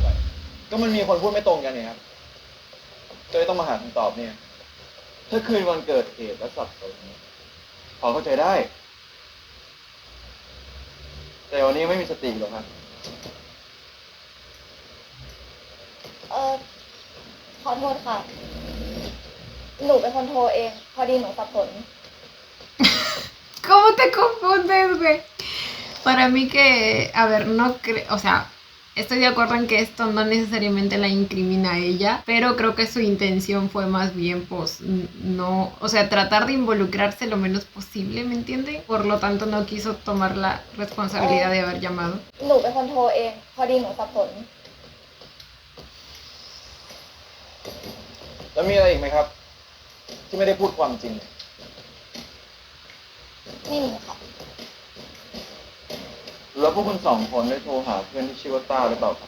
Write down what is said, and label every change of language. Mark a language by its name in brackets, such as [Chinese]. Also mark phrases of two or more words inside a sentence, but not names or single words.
[Thai] ก็มันมีคนพูดไม่ตรงกันนี่ครับก็เลยต้องมาหาคำตอบเนี่ย ถ้าคืนวันเกิดเหตุและสับสนพอเข้าใจได้ แต่วันนี้ไม่มีสติหรอกครับ ขอโทษค่ะ หนูเป็นคนโทรเอง พอดีหนูสับสน [Spanish] ¿Cómo te confundes, güey? Para mí que, a ver, no creo, o sea, estoy de acuerdo en que esto no necesariamente la incrimina a ella, pero creo que su intención fue más bien, pues, no, o sea, tratar de involucrarse lo menos posible, ¿me entienden? Por lo tanto, no quiso tomar la responsabilidad de haber llamado. [Thai] หนูเป็นคนโทรเอง พอดีหนูสับสน แล้วมีอะไรอีกไหมครับ ที่ไม่ได้พูดความจริง ไม่มีค่ะ แล้วพวกคุณสองคนได้โทรหาเพื่อนที่ชื่อว่าต้าหรือเปล่าครับ